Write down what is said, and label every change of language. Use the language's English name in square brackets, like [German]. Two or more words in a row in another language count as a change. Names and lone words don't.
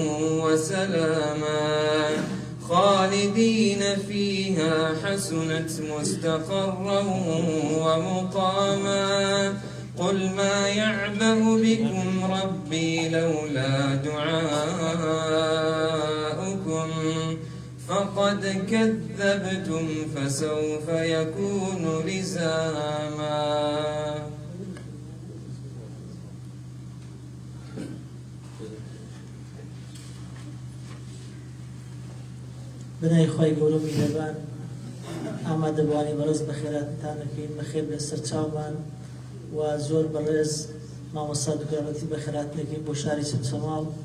[Arabic] وسلاما خالدين فيها حسنت مستقرا ومقاما قل ما يعبأ بكم ربي لولا دعاؤكم فقد كذبتم فسوف يكون لزاما. [Central Kurdish] بنای خۆی گەورە و میهرەبان ئامادەبوانی بەڕێز بەخێراتتانەکەین بەخێر لەسەر چاومان و زۆر بەڕێز مامۆستا دوکرامەتی بەخێراتنەکەین بۆ شاری چەمچەماڵ.